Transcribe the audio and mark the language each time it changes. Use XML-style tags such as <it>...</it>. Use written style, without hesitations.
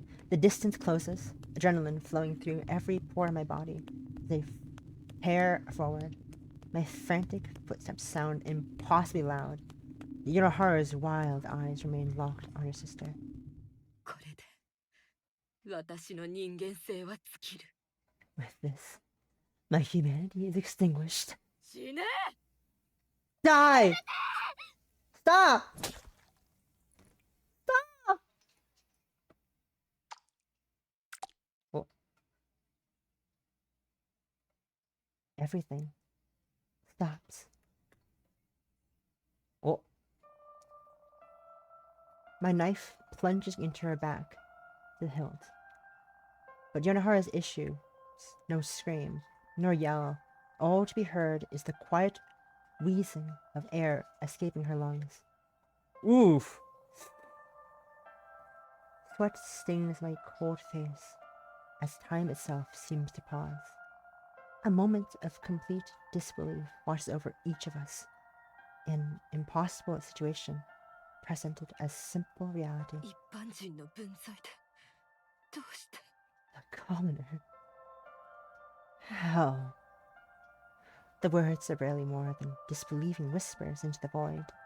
<en>The distance closes, adrenaline flowing through every pore in my body as I tear forward. My frantic footsteps sound impossibly loud. Yonahara's wild eyes remain locked on her sister.</en> <ja>これで私の人間性は尽きる。</ja> <en>With this, my humanity is extinguished.</en> <ja>死ね!</ja> <en>Die! Stop! Stop! Oh. Everything stops. Oh. My knife plunges into her back, the hilt. But Yonahara's issue, no scream, nor yell. All to be heard is the quiet wheezing of air escaping her lungs. Oof! Sweat stings my cold face as time itself seems to pause. A moment of complete disbelief washes over each of us. An impossible situation presented as simple reality.</en> <ja>一般人の分際でどうして</ja> <en>A commoner. How? The words are barely more than disbelieving whispers into the void.</en>